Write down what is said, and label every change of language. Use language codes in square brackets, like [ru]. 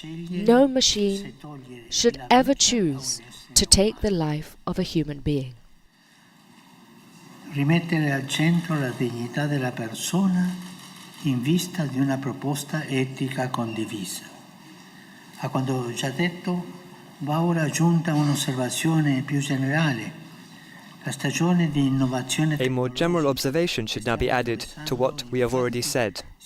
[en] No machine should ever choose to take the life of a human being. [it] Rimettere al centro la dignità della persona in vista di una proposta etica condivisa. A quanto ho già detto, va ora aggiunta un'osservazione più generale. [en] A more general observation should now be added to what we have already said.